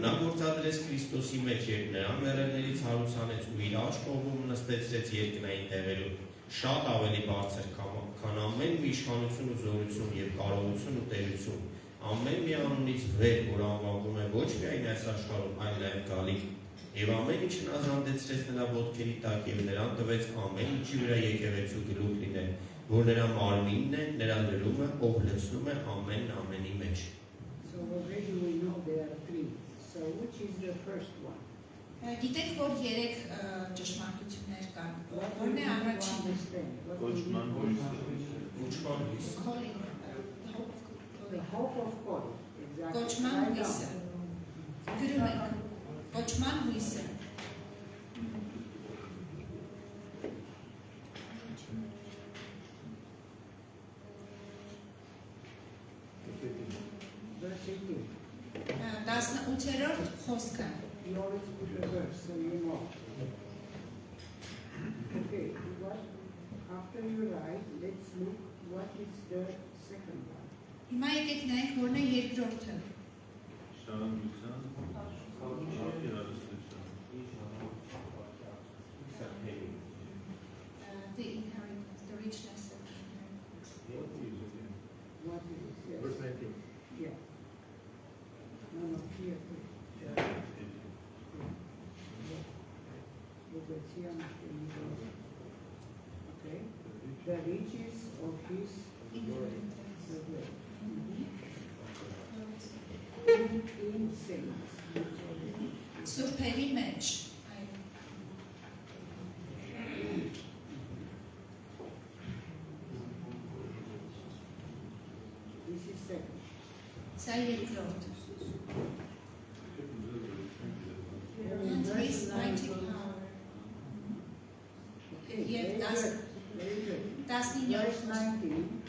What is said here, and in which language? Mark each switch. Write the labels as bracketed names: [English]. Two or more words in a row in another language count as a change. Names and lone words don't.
[Armenian] նա գործադրեց Քրիստոսի մեջ, երբ նրան մեռելներից հարուցանեց ու իր աջ կողմում նստեցրեց երկնային տեղերում, շատ ավելի բարձր, քան ամեն մի իշխանություն ու զորություն եւ կարողություն ու տերություն, ամեն մի անունից վեր, որ անվանվում է ոչ միայն այս աշխարհում, այլ նաեւ գալիք, եւ ամեն ինչ հնազանդեցրեց նրա ոտքերի տակ եւ նրան տվեց ամեն ինչի վրա եկեղեցու գլուխ լինել, որ նրա մարմինն է, նրա լրումը, ով լցնում է ամենի մեջ։ [English] So already we know there are three. So which is the first one? [Armenian] Գիտեք, որ 3 ճշմարտություններ կան։ [English] What we [Armenian] Որն է [English] need to [Armenian] առաջինը։ [English] understand? What we need [Armenian] Կոչման [English] to [Armenian] կոչման հույս։ [English] Calling, The hope of God. Exactly. [Armenian] Կոչման [English] Write down. [Armenian] հույսը։ Գրում ենք։ Կոչման հույսը։ [English] Verse 18. [Armenian] 18-րդ խոսքը։ [English] You always put a verse so you know. Okay, what, after you write, let's look what is the second one. [Armenian] Հիմա եկեք նայենք որն է երկրորդը։ Շարունակության փառքի հարստություն։ [English] The inheritance, the richness of the inheritance. What is it? Yes. Verse 19. Yeah. No, here. Okay. The riches of his Inheritance. glory. In saints. [Armenian] Սուրբերի մեջ։ Այո։ [English] This is second. [Armenian] Սա երկրորդ։ [English] And And verse his mighty 19. power. Okay, Yes, very that's- good. Very good. [Armenian] 19-րդ [English] Verse 19.